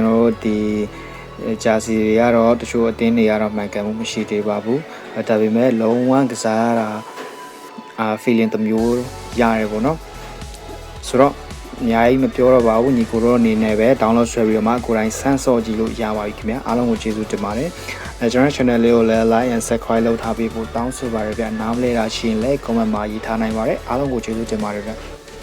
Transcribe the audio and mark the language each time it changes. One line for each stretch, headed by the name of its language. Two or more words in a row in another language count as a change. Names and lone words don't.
Burmese: တော်တို့ဒီဂျာစီတွေကတော့တချို့အတင်းတွေကတော့မှန်ကန်မှုမရှိသေးပါဘူးဒါပေမဲ့လုံးဝကစားရတာfeeling တစ်မျိုးရတယ်ပေါ့နော်ဆိုတော့အများကြီးမပြောတော့ပါဘူးညီကိုတော့အနေနဲ့ပဲ download ဆွဲပြီးတော့မှကိုယ်တိုင်စမ်းစော့ကြည့်လို့ရပါပြီခင်ဗျာအားလုံးကိုကျေးဇူးတင်ပါတယ်ကျွန်တော် channel လေးကိုလည်း
English: like and subscribe
Burmese: လုပ်ထားပေးဖို့တောင်းဆိုပါရစေဗျာနားမလဲတာရှိရင်လည်း comment မှာရေးထားနိုင်ပါတယ်အားလုံးကိုကျေးဇူးတင်ပါတယ်ဗျာ